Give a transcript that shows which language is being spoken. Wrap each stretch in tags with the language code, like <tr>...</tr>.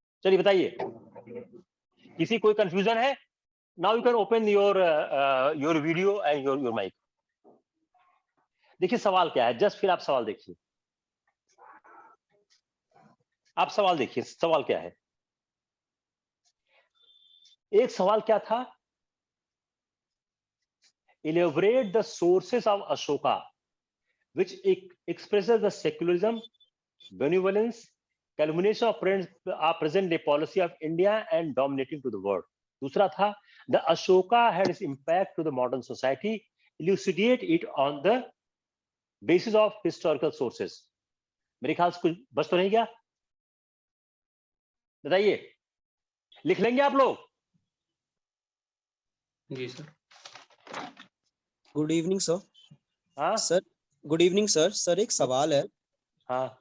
<hi>चलिए बताइए, किसी कोई कंफ्यूजन है?</hi> <en>Now you can open your video and your mic.</en> <hi>देखिए सवाल क्या है, जस्ट फिर आप सवाल देखिए। आप सवाल देखिए, सवाल क्या है। एक सवाल क्या था,</hi> <en>elaborate the sources of Ashoka which expresses the secularism, benevolence, culmination of present day policy of India and dominating to the world.</en> <hi>दूसरा था,</hi> <en>the Ashoka had its impact to the modern society, elucidate it on the basis of historical sources.</en> <hi>मेरे ख्याल से कुछ बच तो नहीं गया? बताइए, लिख लेंगे आप लोग? जी सर।</hi> <en>Good evening sir.</en> <hi>हाँ sir,</hi> <en>good evening</en> <hi>sir. Sir एक सवाल है। हाँ,</hi>